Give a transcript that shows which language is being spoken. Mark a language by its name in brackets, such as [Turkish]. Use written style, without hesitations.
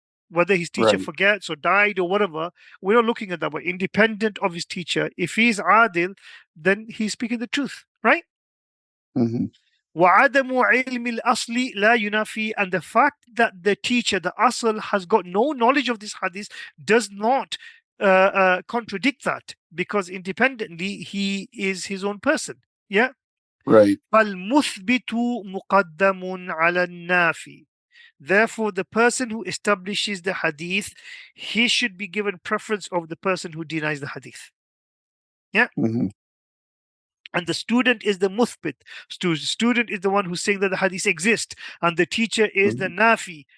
[English] Whether his teacher forgets or died or whatever, we're not looking at that. But independent of his teacher, if he's adil, then he's speaking the truth, right? [Arabic] وعدم علم الأصل لا ينافي, [English] and the fact that the teacher, the asl, has got no knowledge of this hadith does not contradict that, because independently he is his own person. Yeah. Right. [Arabic] فالمثبت مقدم على النافي. [English] Therefore, the person who establishes the hadith, he should be given preference over the person who denies the hadith. Yeah. And the student is the muthbit. Student is the one who's saying that the hadith exists, and the teacher is the nafi.